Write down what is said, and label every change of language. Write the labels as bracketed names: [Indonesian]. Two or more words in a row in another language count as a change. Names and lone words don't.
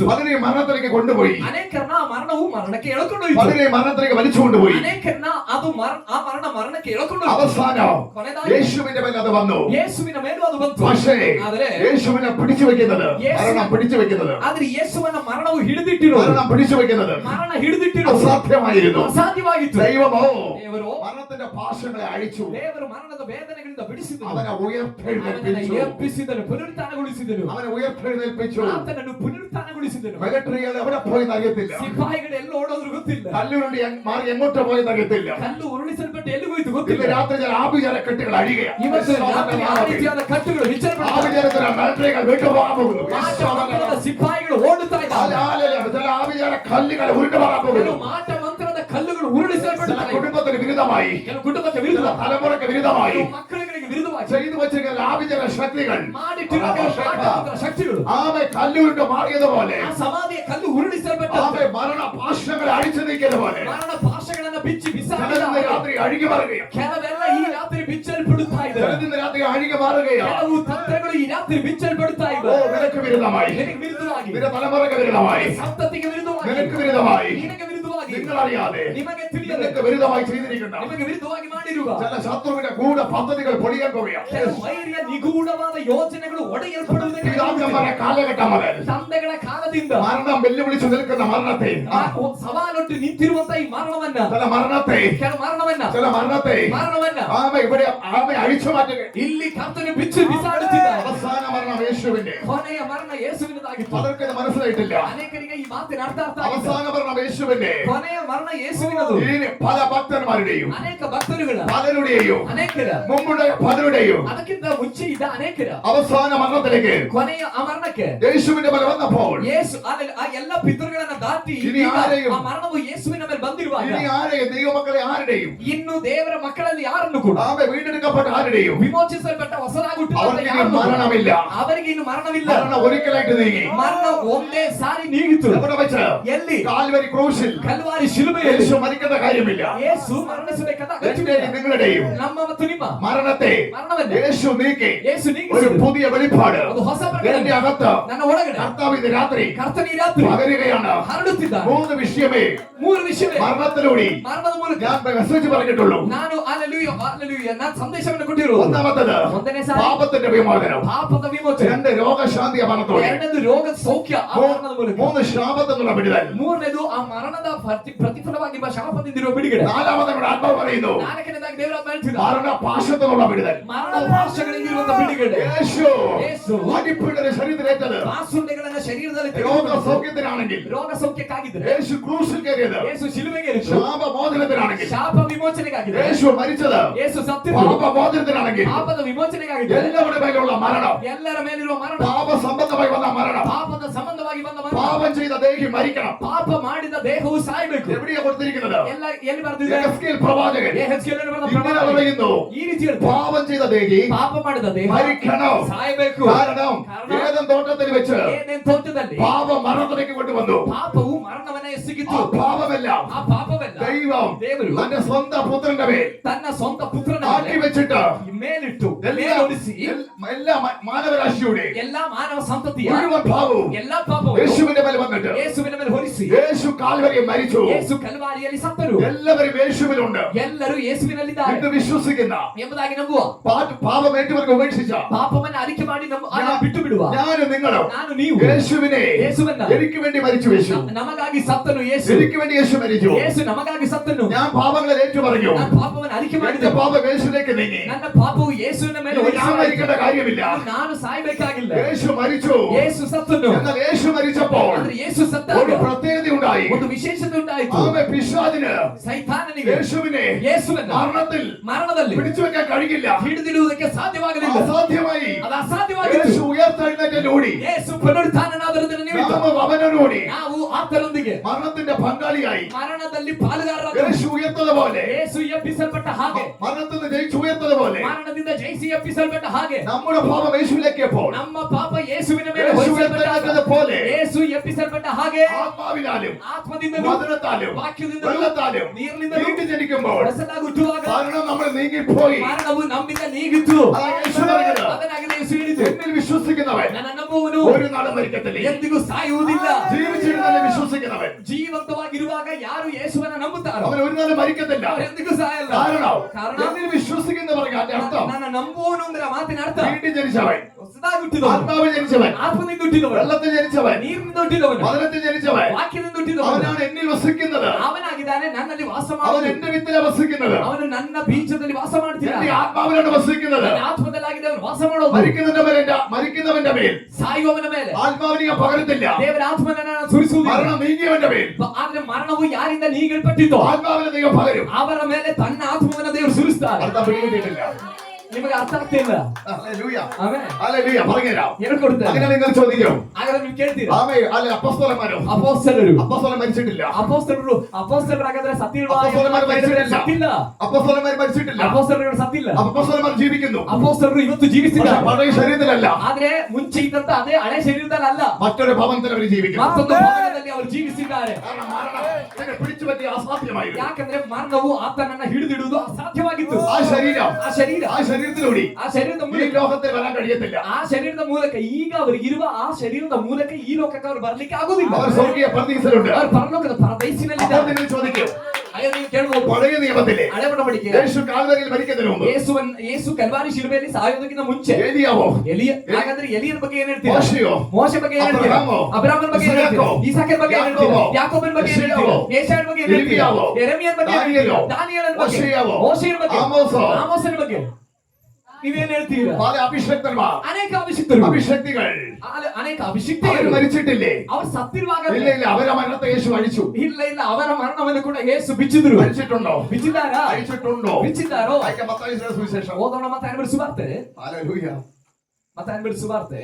[Malayalam] അതിനെ മരണത്തിലേക്ക് കൊണ്ടുപോയി. [Kannada] ಅನೇಕರನ್ನ ಆ ಮರಣವು ಮರಣಕ್ಕೆ ಎಳಕೊಂಡೋಯಿತು. [Malayalam] അതിനെ മരണത്തിലേക്ക് വലിച്ചു കൊണ്ടുപോയി. [Kannada] ಅನೇಕರನ್ನ ಅದು ಆ ಮರಣಕ್ಕೆ ಎಳಕೊಂಡೋಯಿತು. [Malayalam] അവസാനം [Kannada] ಕೊನೆದಾಗಿ [Malayalam] യേശുവിന്റെ മേൽ അത് വന്നു. [Kannada] ಯೇಸುವಿನ ಮೇಲೂ ಅದು ಬಂತು. [Malayalam] പക്ഷേ [Kannada] ಆದರೆ [Malayalam] യേശുവിനെ പിടിച്ചു വെക്കുന്നത്, മരണം പിടിച്ചു വെക്കുന്നത്, [Kannada] ಆದ್ರೆ ಯೇಸುವನ್ನ ಮರಣವು ಹಿಡಿದಿಟ್ಟಿರೋದು, [Malayalam] മരണം പിടിച്ചു വെക്കുന്നത് [Kannada] ಮರಣ ಹಿಡಿದಿಟ್ಟಿರೋದು [Malayalam] അസാധ്യമായിരുന്നു. [Kannada] ಅಸಾಧ್ಯವಾಗಿತ್ತು. [Malayalam] ദൈവമോ [Kannada] ದೇವರು [Malayalam] മരണത്തിന്റെ പാശങ്ങളെ അഴിച്ചു. [Kannada] ದೇವರು ಮರಣದ ವೇದನೆಗಳಿಂದ ಬಿಡಿಸಿದನು. [Malayalam] അവനെ [Kannada] ಅವನನ್ನು [Malayalam] ഉയർത്തെഴുന്നേൽപ്പിച്ചു. [Kannada] ಎಬ್ಬಿಸಿದನು, ಪುನರುತ್ಥಾನಗೊಳಿಸಿದನು. [Malayalam] അവനെ ഉയർത്തെഴുന്നേൽപ്പിച്ചു. [Kannada] ಆತನನ್ನು ಪುನರುತ್ಥಾನಗೊಳಿಸಿದನು. [Malayalam] മിലിಟറികൾ എവിടെ പോയെന്ന് അറിയത്തില്ല. [Kannada] ಸಿಪಾಯಿಗಳು ಎಲ್ಲ ಓಡೋದ್ರು ಗೊತ್ತಿಲ್ಲ. [Malayalam] കല്ലുരുണ്ടി മാറി എങ്ങോട്ട് പോയെന്ന് അറിയത്തില്ല. [Kannada] ಕಲ್ಲು ಉರುಳಿಸಲ್ಪಟ್ಟು ಎಲ್ಲಿಗೆ ಹೋಯ್ತು [Malayalam] ഇന്ന് [Kannada] ಗೊತ್ತಿಲ್ಲ. [Malayalam] രാത്രി ചില ആഭിചാര കെട്ടുകൾ അഴിയുക. [Kannada] ಇವತ್ತು ರಾತ್ರಿ ಆ ರೀತಿಯಾದ ಕಟ್ಟುಗಳು ವಿಚಾರಪಡುತ್ತವೆ. [Malayalam] ആഭിചാരത്തില മിലിಟറികൾ വിട്ടുപോകാൻ പോകുന്നു. [Kannada] ಮಾಟ ಸಿಪಾಯಿಗಳು ಓಡುತ್ತಾ ಇದ್ದಾರೆ. [Malayalam] ചില ആഭിചാര കല്ലുകൾ ഉരുണ്ടുപോകാൻ പോകുന്നു. [Kannada] ಮಾಟ ಮಂತ್ರದ ಕಲ್ಲುಗಳು [Malayalam] ചില [Kannada] ಉರುಳಿಸಲ್ಪಡುತ್ತವೆ. [Malayalam] കുടുംബത്തിന് വിരുദ്ധമായി, [Kannada] ಕೆಲವು ಕುಟುಂಬಕ್ಕೆ [Malayalam] ചില [Kannada] ವಿರುದ್ಧ, [Malayalam] തലമുറയ്ക്ക് വിരുദ്ധമായി [Kannada] ಮಕ್ಕಳಿಗೆ ವಿರುದ್ಧವಾಗಿ [Malayalam] ചെയ്തു വെച്ചിരിക്കുന്ന ആഭിചാര ശക്തികൾ [Kannada] ಮಾಡಿಟ್ಟಿರುವ ಕೆಲವು ಮಾಟ ಶಕ್ತಿಗಳು [Malayalam] ആമെ കല്ലുരുണ്ട് മാറിയതുപോലെ, [Kannada] ಆ ಸಮಾಧಿಯ ಕಲ್ಲು ಉರುಳಿಸಲ್ಪಟ್ಟ [Malayalam] ആമെ മരണ പാശങ്ങളെ അഴിച്ചു നീക്കിയതുപോലെ [Kannada] ಮರಣ ಭಾಷೆಗಳನ್ನ ಬಿಚ್ಚಿ [Malayalam] ചിലതിന്ന് [Kannada] ಬಿಸಾಡಿದ [Malayalam] രാത്രി അഴുകി മാറുകയാണ്. [Kannada] ಕೆಲವೆಲ್ಲ ಈ ರಾತ್ರಿ ಬಿಚ್ಚಲ್ಪಡುತ್ತಾ ಇದೆ. [Malayalam] ചിലതിന്ന് രാത്രി അഴുകി മാറുകയാണ്. [Kannada] ಕೆಲವು ತಂತ್ರಗಳು ಈ ರಾತ್ರಿ ಬಿಚ್ಚಲ್ಪಡುತ್ತಾ [Malayalam] ഓ, [Kannada] ಇದೆ. [Malayalam] നിനക്ക് വിരുദ്ധമായി, [Kannada] ನಿನಗೆ ವಿರುದ್ಧವಾಗಿ, [Malayalam] നിന്റെ തലമുറയ്ക്ക് വിരുദ്ധമായി, [Kannada] ಸಂತತಿಗೆ ವಿರುದ್ಧವಾಗಿ, [Malayalam] നിനക്ക് വിരുദ്ധമായി, [Kannada] ನಿನಗೆ ವಿರುದ್ಧವಾಗಿ, [Malayalam] നിങ്ങളറിയാതെ [Kannada] ನಿಮಗೆ ತಿಳಿಯದೆ [Malayalam] നിനക്ക് വിരുദ്ധമായി ചെയ്തിരിക്കുന്ന [Kannada] ನಿಮಗೆ ವಿರುದ್ಧವಾಗಿ ಮಾಡಿರುವ [Malayalam] ചില ശത്രുവിന്റെ ഗൂഢ പദ്ധതികൾ പൊളിയാൻ പോവുകയാണ്. [Kannada] ಕೆಲವು ವೈರ್ಯ ನಿಗೂಢವಾದ ಯೋಜನೆಗಳು ಒಡೆಯಲ್ಪಡುವುದಕ್ಕೆ [Malayalam] പിതാക്കന്മാരുടെ കാലഘട്ടം മുതൽ [Kannada] ತಂದೆಗಳ ಕಾಲದಿಂದ [Malayalam] മരണം വെല്ലുവിളിച്ചു നിൽക്കുന്ന മരണത്തെ, [Kannada] ಸವಾಲೊಟ್ಟು ನಿಂತಿರುವಂತ ಈ ಮರಣವನ್ನ, [Malayalam] ചില മരണത്തെ, [Kannada] ಕೆಲವು ಮರಣವನ್ನ [Malayalam] ആമെ ഇവിടെ ആമെ അഴിച്ചു മാറ്റുക. [Kannada] ಇಲ್ಲಿ ಕರ್ತನು ಬಿಚ್ಚಿ ಬಿಸಾಡುತ್ತಿದ್ದಾರೆ. [Malayalam] അവസാന മരണം യേശുവിന്റെ. [Kannada] ಕೊನೆಯ ಮರಣ ಯೇಸುವಿನದಾಗಿತ್ತು. [Malayalam] പലർക്കും ഇത് മനസ്സിലായിട്ടില്ല. [Kannada] ಅನೇಕರಿಗೆ ಈ ಮಾತಿನ ಅರ್ಥ ಆಗ್ತಾ ಇಲ್ಲ. [Malayalam] അവസാന മരണം യേശുവിന്റെ. [Kannada] ಕೊನೆಯ ಮರಣ ಯೇಸುವಿನದು. [Malayalam] ഇനി പല ഭക്തന്മാരുടെയും [Kannada] ಅನೇಕ ಭಕ್ತರುಗಳ, [Malayalam] പലരുടെയും [Kannada] ಅನೇಕರ, [Malayalam] മുമ്പുണ്ടായ പലരുടെയും [Kannada] ಅದಕ್ಕಿಂತ ಮುಂಚೆ ಇದ್ದ ಅನೇಕರ [Malayalam] അവസാന മരണത്തിലേക്ക് [Kannada] ಕೊನೆಯ ಆ ಮರಣಕ್ಕೆ [Malayalam] യേശുവിന്റെ മേൽ വന്നപ്പോൾ [Kannada] ಯೇಸು ಆ ಎಲ್ಲ ಪಿತೃಗಳನ್ನ ದಾಟಿ [Malayalam] ಇനി [Kannada] ಈಗ [Malayalam] ಯಾರೆയും, [Kannada] ಆ ಮರಣವು ಯೇಸುವಿನ ಮೇಲೆ ಬಂದಿರುವಾಗ [Malayalam] ഇനി ആരെയും ദൈവമക്കളെ ആരുടെയും, [Kannada] ಇನ್ನು ದೇವರ ಮಕ್ಕಳಲ್ಲಿ ಯಾರನ್ನು ಕೂಡ [Malayalam] ആമെ വീണ്ടെടുക്കപ്പെട്ട ആരുടെയും [Kannada] ವಿಮೋಚಿಸಲ್ಪಟ್ಟ ಹೊಸದಾಗಿ [Malayalam] അവർക്ക് ഇനി മരണമില്ല. [Kannada] ಅವರಿಗೆ ಇನ್ನು ಮರಣವಿಲ್ಲ. [Malayalam] മരണം ഒരിക്കലായിട്ട് നീങ്ങി. [Kannada] ಮರಣ ಒಂದೇ ಸಾರಿ ನೀಗಿತು. [Malayalam] എവിടെ വെച്ച്? [Kannada] ಎಲ್ಲಿ? [Malayalam] കാൽവരി ക്രൂശിൽ [Kannada] ಕಲ್ವಾರಿ ಶಿಲುಬೆಯಲ್ಲಿ [Malayalam] യേശു മരിക്കേണ്ട കാര്യമില്ല. [Kannada] ಯೇಸು ಮರಣಿಸಬೇಕಾದ ಅಗತ್ಯವಿಲ್ಲ. [Malayalam] എന്റെയും നിങ്ങളുടെയും [Kannada] ನಮ್ಮ ಮತ್ತು ನಿಮ್ಮ [Malayalam] മരണത്തെ [Kannada] ಮರಣವನ್ನ [Malayalam] യേശു നീക്കി [Kannada] ಯೇಸು [Malayalam] ഒരു [Kannada] ನೀಗಿಸಿದರು. [Malayalam] പുതിയ വെളിപ്പാട് [Kannada] ಅದು ಹೊಸ [Malayalam] എന്റെ [Kannada] ಪ್ರಕಟಣೆ [Malayalam] അകത്ത് [Kannada] ನನ್ನ ಒಳಗಡೆ [Malayalam] കർത്താവ് ഇന്ന് രാത്രി [Kannada] ಕರ್ತನ ಈ ರಾತ್ರಿ [Malayalam] പകരുകയാണ്. [Kannada] ಹರಡುತ್ತಾ ಹೇಳುತ್ತಿದ್ದಾನೆ. 3 ವಿಷಯವೇ, 3 ವಿಷಯವೇ [Malayalam] ಮರಣത്തിലൂടെ [Kannada] ಮರಣದ ಮೂಲಕ [Malayalam] ഞാൻ മെസ്സേജ് പറഞ്ഞിട്ടുള്ളൂ. [Kannada] ನಾನು ಹಲ್ಲೆಲೂಯಾ ಹಲ್ಲೆಲೂಯಾ ನಾನು ಸಂದೇಶವನ್ನು ಕೊಟ್ಟಿರುವುದು. [Malayalam] ഒന്നാമത്തേത് [Kannada] ಒಂದನೇ ಸಾರಿ [Malayalam] പാപത്തിന്റെ വിമോചനം, [Kannada] ಪಾಪದ ವಿಮೋಚನೆ, [Malayalam] 2 രോഗശാന്തി മരണത്തോടെ, [Kannada] ಎರಡನೇದು ರೋಗದ ಸೌಖ್ಯ ಆ ಮರಣದ ಮೂಲಕ, [Malayalam] 3 ശാപത്തിനുള്ള വിടുതൽ, [Kannada] ಮೂರನೇದು ಆ ಮರಣದ ಪ್ರತಿಫಲವಾಗಿರುವ ಶಾಪದಿಂದಿರುವ ಬಿಡುಗಡೆ, [Malayalam] 4ാമത് നമ്മുടെ ആത്മാവ് പറയുന്നു [Kannada] 4ನೇದಾಗಿ ದೇವರಾತ್ಮ ಹೇಳ್ತಿದ್ದಾನೆ [Malayalam] മരണപാശത്തിനുള്ള വിടുതൽ. [Kannada] ಮರಣ ಪಾಶಗಳಿಗಿರುವಂತ ಬಿಡುಗಡೆ. [Malayalam] യേശു അടിപ്പിടരെ ശരീരത്തിലേറ്റത് [Kannada] ಪಾಸುಂಡೆಗಳನ್ನ ಶರೀರದಲ್ಲಿ [Malayalam] രോഗ [Kannada] ತೆಗೆದುಕೊಂಡು [Malayalam] സൗഖ്യത്തിനാണെങ്കിൽ, [Kannada] ರೋಗ ಸೌಖ್ಯಕ್ಕಾಗಿದ್ರೆ, [Malayalam] യേശു ക്രൂശിൽ കയറിയത് [Kannada] ಯೇಸು ಶಿಲುಬೆಗೆ ಏರಿತು [Malayalam] ശാപമോചനത്തിനാണെങ്കിൽ, [Kannada] ಶಾಪ ವಿಮೋಚನೆಗಾಗಿದೆ, [Malayalam] യേശു മരിച്ചത് [Kannada] ಯೇಸು ಸತ್ತಿದ್ದು [Malayalam] പാപമോചനത്തിനാണെങ്കിൽ, [Kannada] ಪಾಪದ ವಿಮೋಚನೆಗಾಗಿದೆ, [Malayalam] എല്ലാവരുടെ മേലുള്ള മരണം, [Kannada] ಎಲ್ಲರ ಮೇಲಿರುವ ಮರಣ, [Malayalam] പാപ സംബന്ധമായി വന്ന മരണം, [Kannada] ಪಾಪದ ಸಂಬಂಧವಾಗಿ ಬಂದ ಮರಣ, [Malayalam] പാപം ചെയ്ത ദേഹി മരിക്കണം. [Kannada] ಪಾಪ ಮಾಡಿದ ದೇಹವು ಸಾಯಬೇಕು. [Malayalam] എവിടെയാ കൊടുത്തിരിക്കുന്നത്? [Kannada] ಎಲ್ಲ ಎಲ್ಲಿ ಬರೆದಿದೆ? [Malayalam] യെഹെസ്കേൽ പ്രവാചകൻ [Kannada] ಯೆಹೆಜ್ಕೇಲನು ಬರೆದ [Malayalam] ഇങ്ങനെ [Kannada] ಪ್ರವಾದನೆ [Malayalam] പറയുന്നു, [Kannada] ಈ ರೀತಿ ಹೇಳ್ತಾರೆ, [Malayalam] പാപം ചെയ്ത ദേഹി [Kannada] ಪಾಪ ಮಾಡಿದ ದೇಹ [Malayalam] മരിക്കണം. [Kannada] ಸಾಯಬೇಕು. [Malayalam] കാരണം ഏദൻ തോട്ടത്തിൽ വെച്ച് [Kannada] ಏದೇನ್ ತೋಟದಲ್ಲಿ [Malayalam] പാപ മരണത്തിലേക്ക് കൊണ്ടുവന്നു. [Kannada] ಪಾಪವು ಮರಣವನ್ನೇ ಎಸಗಿತು. [Malayalam] ആ പാപമെല്ലാം [Kannada] ಆ ಪಾಪವೆಲ್ಲ [Malayalam] ദൈവം [Kannada] ದೇವರು [Malayalam] തന്റെ സ്വന്തം പുത്രന്റെ മേൽ [Kannada] ತನ್ನ ಸ್ವಂತ ಪುತ್ರನ [Malayalam] ആക്കി വെച്ചിട്ട് [Kannada] ಮೇಲಿಟ್ಟು [Malayalam] എല്ലാ [Kannada] ಮೇಲೊಡಿಸಿ [Malayalam] എല്ലാ മാനവരാശിയുടെ [Kannada] ಎಲ್ಲಾ ಮಾನವ ಸಂತತಿಯ [Malayalam] മുഴുവൻ പാപവും [Kannada] ಎಲ್ಲಾ ಪಾಪವು [Malayalam] യേശുവിന്റെ മേൽ വന്നിട്ട് [Kannada] ಯೇಸುವಿನ ಮೇಲೆ ಹೊರಿಸಿ [Malayalam] യേശു കാൽവരിയിൽ മരിച്ചു. [Kannada] ಯೇಸು ಕಲ್ವಾರಿಯಲ್ಲಿ ಸತ್ತರು. [Malayalam] എല്ലാവരും യേശുവിലുണ്ട് [Kannada] ಎಲ್ಲರೂ ಯೇಸುವಿನಲ್ಲಿದ್ದಾರೆ [Malayalam] എന്ന് വിശ്വസിക്കുന്ന, [Kannada] ಎಂಬುದಾಗಿ ನಂಬುವ, [Malayalam] പാപം ഏറ്റവർക്ക് ഉപേക്ഷിച്ച [Kannada] ಪಾಪವನ್ನು ಅರಿಕೆ ಮಾಡಿ ಬಿಟ್ಟು ಬಿಡುವ, [Malayalam] ഞാനും നിങ്ങളും [Kannada] ನಾನು ನೀವು [Malayalam] യേശുവിനെ [Kannada] ಯೇಸುವನ್ನ [Malayalam] എനിക്ക് വേണ്ടി മരിച്ചു. യേശു [Kannada] ನಮಗಾಗಿ ಸತ್ತನು. ಯೇಸು [Malayalam] എനിക്ക് വേണ്ടി യേശു മരിച്ചു. [Kannada] ಯೇಸು ನಮಗಾಗಿ ಸತ್ತನು. [Malayalam] ഞാൻ പാപങ്ങളെ ഏറ്റു പറഞ്ഞു. [Kannada] ನಾನು ಪಾಪವನ್ನು ಅರಿಕೆ [Malayalam] എന്റെ [Kannada] ಮಾಡಿದೆ. [Malayalam] പാപം യേശുവിലേക്ക് നീങ്ങി. [Kannada] ನನ್ನ ಪಾಪವು ಯೇಸುವಿನ ಮೇಲೆ [Malayalam] ഇനി ഞാൻ മരിക്കേണ്ട കാര്യമില്ല. [Kannada] ನಾನು ಸಾಯಬೇಕಾಗಿಲ್ಲ. [Malayalam] യേശു മരിച്ചു. [Kannada] ಯೇಸು ಸತ್ತನು. [Malayalam] എന്നാൽ യേശു മരിച്ചപ്പോൾ [Kannada] ಆದ್ರೆ ಯೇಸು ಸತ್ತಾಗ [Malayalam] ഒരു പ്രത്യേകത ഉണ്ടായി. [Kannada] ಒಂದು ವಿಶೇಷತೆ ಉಂಟಾಯಿತು. [Malayalam] ആമേ പിശാചിന് [Kannada] ಸೈತಾನನಿಗೆ [Malayalam] യേശുവിനെ [Kannada] ಯೇಸುವನ್ನ [Malayalam] മരണത്തിൽ [Kannada] ಮರಣದಲ್ಲಿ [Malayalam] പിടിച്ചു വെക്കാൻ കഴിയില്ല. [Kannada] ಹಿಡಿದಿಡುವುದಕ್ಕೆ ಸಾಧ್ಯವಾಗಲಿಲ್ಲ. [Malayalam] അസാധ്യമായി. [Kannada] ಅದು ಅಸಾಧ್ಯವಾಗಿತ್ತು. [Malayalam] യേശു ഉയർത്തെഴുന്നേറ്റോടി [Kannada] ಯೇಸು ಪುನರುತ್ಥಾನನಾದದರ ನಿಮಿತ್ತ [Malayalam] അവനോടി [Kannada] ನಾವು ಆತನೊಂದಿಗೆ [Malayalam] മരണത്തിന്റെ പങ്കാളിയായി. [Kannada] ಮರಣದಲ್ಲಿ ಪಾಲುಗಾರರಾದ [Malayalam] യേശു ഉയർത്തതുപോലെ, [Kannada] ಯೇಸು ಎಬ್ಬಿಸಲ್ಪಟ್ಟ ಹಾಗೆ, [Malayalam] മരണത്തിൽ നിന്ന് ജയിച്ചു ഉയർത്തതുപോലെ [Kannada] ಮರಣದಿಂದ ಜಯಿಸಿ ಎಬ್ಬಿಸಲ್ಪಟ್ಟ ಹಾಗೆ [Malayalam] നമ്മുടെ പാപം യേശുവിലേക്കെപ്പോൾ [Kannada] ನಮ್ಮ ಪಾಪ ಯೇಸುವಿನ ಮೇಲೆ [Malayalam] യേശു [Kannada] ಹೊರಿಸಲ್ಪಟ್ಟಾಗ, [Malayalam] ഉയർത്തെഴുന്നേറ്റതുപോലെ [Kannada] ಯೇಸು ಎಬ್ಬಿಸಲ್ಪಟ್ಟ ಹಾಗೆ [Malayalam] ആത്മാവിനാലും [Kannada] ಆತ್ಮದಿಂದಲೂ [Malayalam] വചനത്താലും [Kannada] ವಾಕ್ಯದಿಂದಲೂ [Malayalam] വെള്ളത്താലും [Kannada] ನೀರಿನಿಂದಲೂ [Malayalam] വീണ്ടും ജനിക്കുമ്പോൾ [Kannada] ಹೊಸದಾಗಿ ಹುಟ್ಟುವಾಗ [Malayalam] മരണം നമ്മൾ നീങ്ങിപ്പോയി. [Kannada] ಮರಣವು ನಮ್ಮಿಂದ ನೀಗಿತು. [Malayalam] അതാണ് യേശു പറഞ്ഞത്. [Kannada] ಅದನ್ನಾಗಲೇ ಯೇಸು ಹೇಳಿತು, [Malayalam] എന്നിൽ വിശ്വസിക്കുന്നവൻ [Kannada] ನನ್ನ ನಂಬುವನು [Malayalam] ഒരു നാളും മരിക്കത്തില്ല. [Kannada] ಎಂದಿಗೂ ಸಾಯುವುದಿಲ್ಲ. [Malayalam] ജീവിച്ചിരുന്നാലും വിശ്വസിക്കുന്നവൻ [Kannada] ಜೀವಂತವಾಗಿರುವಾಗ ಯಾರು ಯೇಸುವನ್ನ ನಂಬುತ್ತಾರೋ [Malayalam] അവൻ ഒരു നാളും മരിക്കത്തില്ല. [Kannada] ಅವರು ಎಂದಿಗೂ ಸಾಯಲ್ಲ. [Malayalam] കാരണം എന്നിൽ വിശ്വസിക്കുന്ന പറഞ്ഞ അർത്ഥം [Kannada] ನನ್ನ ನಂಬುವನು ಅಂದ್ರೆ ಆ ಮಾತಿನ ಅರ್ಥ [Malayalam] വീണ്ടും ജനിച്ചവൻ, [Kannada] ಹೊಸದಾಗಿ ಹುಟ್ಟಿದವನು, [Malayalam] ആത്മാവിൽ ജനിച്ചവൻ, [Kannada] ಆತ್ಮದಿಂದ ಹುಟ್ಟಿದವನು, [Malayalam] വെള്ളത്തിൽ ജനിച്ചവൻ, [Kannada] ನೀರಿನಿಂದ ಹುಟ್ಟಿದವನು, [Malayalam] വചനത്തിൽ ജനിച്ചവൻ, [Kannada] ವಾಕ್ಯದಿಂದ ಹುಟ್ಟಿದವನು, [Malayalam] അവനാണ് എന്നിൽ വസിക്കുന്നത്. [Kannada] ಅವನಾಗಿದ್ದಾನೆ ನನ್ನಲ್ಲಿ ವಾಸ [Malayalam] അവൻ [Kannada] ಮಾಡುವನು. [Malayalam] എന്റെ വിത്തിലെ വസിക്കുന്നത്. [Kannada] ಅವನು ನನ್ನ ಬೀಜದಲ್ಲಿ ವಾಸ [Malayalam] എന്റെ [Kannada] ಮಾಡ್ತಿದ್ದಾನೆ. [Malayalam] ആത്മാവിലാണ് വസിക്കുന്നത്. [Kannada] ನನ್ನ ಆತ್ಮದಲ್ಲಾಗಿದೆ ಅವನು ವಾಸ ಮಾಡೋದು. [Malayalam] മരിക്കുന്നവന്റെ മേൽ [Kannada] ಸಾಯುವವನ ಮೇಲೆ [Malayalam] ആത്മാവിനെ ഞാൻ പകരത്തില്ല. [Kannada] ದೇವರ ಆತ್ಮನ ನಾನು ಸುರಿಸುವುದಿಲ್ಲ. [Malayalam] മരണം നീങ്ങിയവന്റെ മേൽ [Kannada] ಆದ್ರೆ ಮರಣವು ಯಾರಿಂದ ನೀಗಲ್ಪಟ್ಟಿತೋ [Malayalam] ആത്മാവിനെ ദൈവം പകരും. [Kannada] ಅವರ ಮೇಲೆ ತನ್ನ ಆತ್ಮವನ್ನ ದೇವರು ಸುರಿಸ್ತಾರೆ. [Malayalam] അർത്ഥം പിടികിട്ടിയിട്ടില്ല. [Kannada] ನಿಮಗೆ ಅರ್ಥ ಆಗ್ತಿಲ್ಲ. [Malayalam] ഹല്ലേലൂയ. [Kannada] ಆಮೇಲೆ [Malayalam] ഹല്ലേലൂയ. പറഞ്ഞുതരാം. [Kannada] ಹೇಳ್ಕೊಡ್ತೇನೆ. [Malayalam] അങ്ങനെ നിങ്ങൾ ചോദിക്കും, [Kannada] ಹಾಗಾದ್ರೆ ನೀವು ಕೇಳ್ತೀರಾ, [Malayalam] ആമേ അല്ലെ അപ്പോസ്തലന്മാരോ? [Kannada] ಅಪೊಸ್ತಲರು [Malayalam] അപ്പോസ്തലൻ മരിച്ചിട്ടില്ല. [Kannada] ಅಪೊಸ್ತಲರಾಗಾದ್ರೆ ಸತ್ತಿಲ್ವಾ? ಅಪೊಸ್ತಲರು ಮರಿಸಿಲ್ಲ. ಸತ್ತಿಲ್ಲ. [Malayalam] അപ്പോസ്തലന്മാർ മരിച്ചിട്ടില്ല. [Kannada] ಅಪೊಸ್ತಲರು ಸತ್ತಿಲ್ಲ. [Malayalam] അപ്പോസ്തലന്മാർ ജീവിക്കുന്നു. [Kannada] ಅಪೊಸ್ತಲರು ಇವತ್ತು [Malayalam] പക്ഷേ [Kannada] ಜೀವಿಸಿದ್ದಾರೆ. [Malayalam] പഴയ ശരീരത്തിലല്ല, [Kannada] ಆದ್ರೆ ಮುಂಚೆ ಇದ್ದಂತ ಅದೇ ಹಳೆ ಶರೀರದಲ್ಲಿ ಅಲ್ಲ, [Malayalam] മറ്റൊരു ഭവനത്തിൽ അവർ ജീവിക്കുന്നു. [Kannada] ಮತ್ತೊಂದು ಭವನದಲ್ಲಿ ಅವರು ಜೀವಿಸಿದ್ದಾರೆ. [Malayalam] കാരണം മരണം ഇതിനെ പിടിച്ചു പറ്റിയ അസാധ്യമായിരുന്നു. [Kannada] ಯಾಕಂದ್ರೆ ಮರಣವು ಆತನನ್ನ ಹಿಡಿದಿಡುವುದು ಅಸಾಧ್ಯವಾಗಿತ್ತು. [Malayalam] ആ ശരീരം [Kannada] ಆ ಶರೀರ [Malayalam] ആ ശരീരത്തിലൂടെ [Kannada] ಆ ಶರೀರದ [Malayalam] ഈ [Kannada] ಮೂಲಕ [Malayalam] ലോകത്തിൽ വരാൻ കഴിയത്തില്ല. [Kannada] ಆ ಶರೀರದ ಮೂಲಕ ಈಗ ಅವರಿಗಿರುವ ಆ ಶರೀರದ ಮೂಲಕ ಈ ಲೋಕಕ್ಕೆ ಅವರು ಬರ್ಲಿಕ್ಕೆ ಆಗುದಿಲ್ಲ. [Malayalam] അവർ സ്വർഗീയ പരദീസയിലുണ്ട്. [Kannada] ಅವರು ಪರಲೋಕದ [Malayalam] അപ്പോൾ [Kannada] ಪರದೈಸಿನಲ್ಲಿದ್ದಾರೆ. [Malayalam] നിങ്ങൾ ചോദിക്കും, [Kannada] ಹಾಗೆ ನೀವು ಕೇಳಬಹುದು, [Malayalam] പഴയ നിയമത്തിലെ [Kannada] ಹಳೆ ಒಡಂಬಡಿಕೆ [Malayalam] യേശു കാൽവരിയിൽ മരിക്കുന്നതിന് മുമ്പ് [Kannada] ಯೇಸು ಕಲ್ವಾರಿ ಶಿಲುಬೆಯಲ್ಲಿ ಸಾಯೋದಕ್ಕಿಂತ ಮುಂಚೆ [Malayalam] ഏലിയാവോ, [Kannada] ಹಾಗಾದ್ರೆ ಎಲಿಯನ ಬಗ್ಗೆ ಏನ್ ಹೇಳ್ತೀರಾ? [Malayalam] ಮೋಶೆಯೋ, [Kannada] ಮೋಶೆ ಬಗ್ಗೆ ಏನ್ ಹೇಳ್ತೀರಾ? [Malayalam] ಅಬ್ರಹಾಮೋ, [Kannada] ಅಬ್ರಾಮನ ಬಗ್ಗೆ ಏನ್ ಹೇಳ್ತೀರಾ? ಇಸಾಕನ ಬಗ್ಗೆ ಏನ್ ಹೇಳ್ತೀರಾ? [Malayalam] ಯಾಕೋಬೋ, [Kannada] ಯಾಕೋಬನ ಬಗ್ಗೆ ಏನ್ ಹೇಳ್ತೀರಾ? ಯೆಶಾಯನ ಬಗ್ಗೆ ಏನ್ ಹೇಳ್ತೀರಾ? [Malayalam] ಇರ್ಮಿಯಾವೋ, [Kannada] ಯೆರೆಮೀಯನ ಬಗ್ಗೆ ಏನ್ ಹೇಳ್ತೀರಾ? [Malayalam] ದಾನಿಯೇಲೋ, [Kannada] ದಾನಿಯೇಲನ ಬಗ್ಗೆ, [Malayalam] ಹೋಶೇಯವೋ, [Kannada] ಹೋಶೇಯನ ಬಗ್ಗೆ, [Malayalam] ಆಮೋಸೋ, [Kannada] ಆಮೋಸನ ಬಗ್ಗೆ ನೀವೇನ್ ಹೇಳ್ತೀರಾ? [Malayalam] പല അഭിഷക്തന്മാർ, [Kannada] ಅನೇಕ ಅಭಿಷಿಕ್ತರು, [Malayalam] അഭിഷക്തികൾ [Kannada] ಅನೇಕ [Malayalam] അവർ [Kannada] ಅಭಿಷಿಕ್ತರು [Malayalam] മരിച്ചിട്ടില്ലേ? [Kannada] ಅವರು ಸತ್ತಿರುವಾಗ [Malayalam] ഇല്ല ഇല്ല, അവരെ മരണത്തെ യേശു അഴിച്ചു. [Kannada] ಇಲ್ಲ ಇಲ್ಲ ಅವರ ಮರಣವನ್ನು ಕೂಡ ಯೇಸು ಬಿಚ್ಚಿದ್ರು. [Malayalam] അഴിച്ചിട്ടുണ്ടോ? [Kannada] ಬಿಚ್ಚಿದ್ದಾರಾ? [Malayalam] അഴിച്ചിട്ടുണ്ടോ? [Kannada] ಬಿಚ್ಚಿದ್ದಾರೋ? [Malayalam] ആയിക്ക മത്തായിയുടെ സുവിശേഷം. [Kannada] ಓದೋಣ ಮತ್ತೆ ಅನ್ಬಿಟ್ಟು ಸುವಾರ್ತೆ. [Malayalam] ഹല്ലേലൂയ. [Kannada] ಮತ್ತೆ ಅನ್ಬಿಟ್ಟು ಸುವಾರ್ತೆ.